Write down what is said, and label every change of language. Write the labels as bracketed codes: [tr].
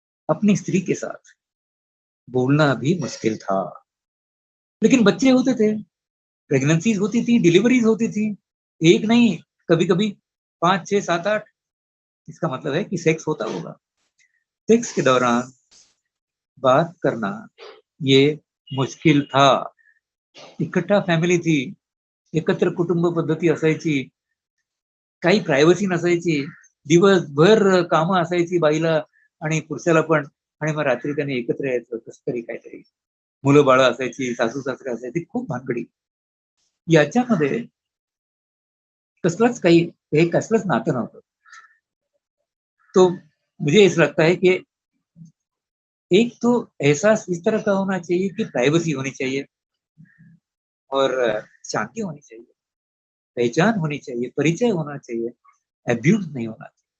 [hi] अपनी स्त्री के साथ बोलना भी मुश्किल था, लेकिन बच्चे होते थे, प्रेगनेंसीज होती थी, डिलीवरीज होती थी, एक नहीं, कभी कभी 5, 6, 7, 8. इसका मतलब है कि सेक्स होता होगा. सेक्स के दौरान बात करना ये मुश्किल था. इकट्ठा फॅमिली थी, [mr] एकत्र कुटुंब पद्धती असायची, काही प्रायव्हसी नसायची, दिवसभर कामं असायची बाईला आणि पुरुषाला पण, आणि मग रात्री त्यांनी एकत्र यायचं, कसं तरी काहीतरी, मुलं बाळ असायची, सासू सासरे असायची, खूप भानगडी. याच्यामध्ये कसलंच नातं नव्हतं. [hi] तो मुझे ऐसा लगता है कि एक तो एहसास इस तरह का होना चाहिए कि प्राइवेसी होनी चाहिए और शांति होनी चाहिए, पहचान होनी चाहिए, परिचय होना चाहिए, अब्यूज नहीं होना चाहिए.